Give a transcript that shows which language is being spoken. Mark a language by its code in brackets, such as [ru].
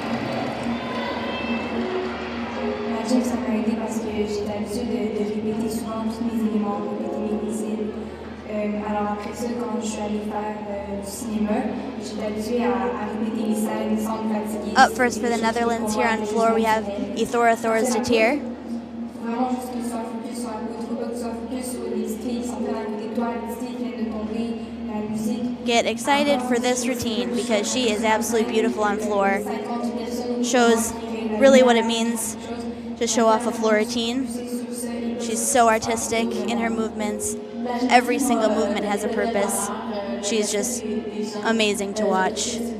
[fr] La gym, ça m'a aidé parce que j'ai l'habitude de répéter souvent tous mes éléments, répéter mes routines. Alors après ça, quand je suis allée faire du cinéma, j'étais habituée à répéter les scènes sans me fatiguer. [en] Up first for the Netherlands here on floor, we have Ithora Thorstatier. [fr] Vraiment juste que tu sois focus sur la peau, pas que tu sois focus sur les petites filles qui sont à côté de toi, les petites filles qui viennent de tomber, la musique. [en] Get excited for this routine because she is absolutely beautiful on floor. Shows really what it means to show off a floor routine. She's so artistic in her movements. Every single movement has a purpose. She's just amazing to watch.